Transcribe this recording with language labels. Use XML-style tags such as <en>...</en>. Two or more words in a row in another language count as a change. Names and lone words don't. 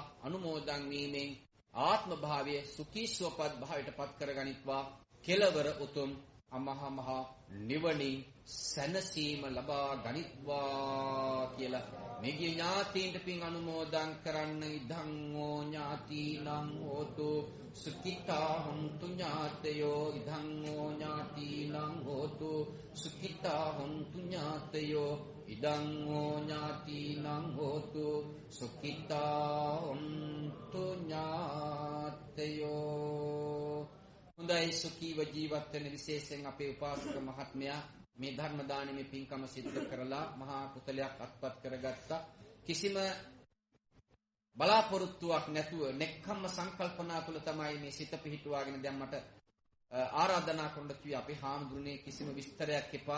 <si>අනුමෝදන් වීමෙන් ආත්ම භාවය සුඛී සුවපත් භාවයට පත් කරගනිත්වා. කෙලවර උතුම් අමහා මහා නිවනින් සැනසීම ලබා ගනිත්වා කියලා මේගේ ඥාතීන්ට පින් අනුමෝදන් කරන්න.</si> <pi>ඉදං ඕ ඥාතිනම් හෝතු සුඛිතා හොන්තු ඥාතයෝ. ඉදං ඕ ඥාතිනම් හෝතු සුඛිතා හොන්තු ඥාතයෝ. ඉදං ඕ ඥාතිනම් හෝතු සුඛිතා හොන්තු ඥාතයෝ.</pi> <si>හොඳයි සුඛීව ජීවත් වෙන විශේෂයෙන් අපේ උපාසක මහත්මයා මේ ධර්ම දානමේ පින්කම සිද්ධ කරලා මහා කුසලයක් අත්පත් කරගත්තා. කිසිම බලාපොරොත්තුවක් නැතුව නෙක්ඛම්ම සංකල්පනා තුළ තමයි මේ සිත පිහිටුවාගෙන දැන් මට ආරාධනා කරන්න කිව්වේ අපේ හාමුදුරනේ කිසිම විස්තරයක් එපා.</si>